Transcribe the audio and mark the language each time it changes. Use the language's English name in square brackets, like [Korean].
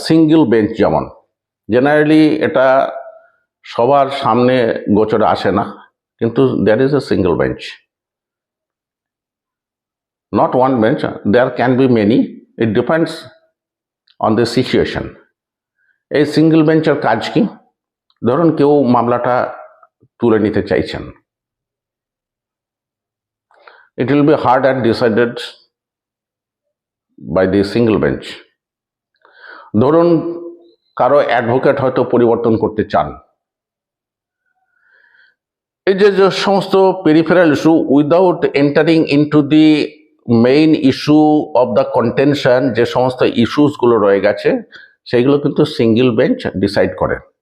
[Bangla] Single bench যেমন, generally এটা সবার সামনে গোচরে আসে না, কিন্তু [English] There is a single bench, not one bench, there can be many, it depends on the situation. [Bangla] এই সিঙ্গেল বেঞ্চের কাজ কি? ধরুন কেউ মামলাটা তুলে নিতে চাইছেন, [English] it will be heard and decided by the single bench. [Bangla] ধরুন কারো অ্যাডভোকেট হয়তো পরিবর্তন করতে চান, এই যে সমস্ত peripheral issue [English] without entering into the main issue of the contention, [Bangla] যে সমস্ত ইস্যুসগুলো রয়ে গেছে সেইগুলো কিন্তু সিঙ্গেল বেঞ্চ ডিসাইড করে।